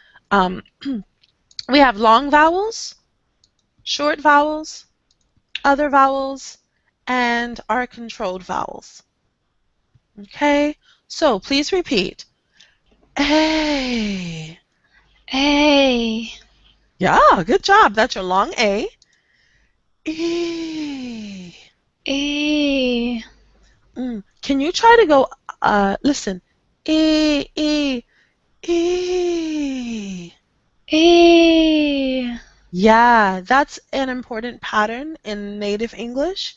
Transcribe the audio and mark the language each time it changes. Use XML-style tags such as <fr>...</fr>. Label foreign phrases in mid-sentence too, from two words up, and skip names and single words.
<en>We have long vowels, short vowels, other vowels, and our controlled vowels. Okay, so please repeat. A. A. Yeah, good job. That's your long A. E. E. Can you try to go Listen. E, E, E. E. Yeah, that's an important pattern in native English.</en>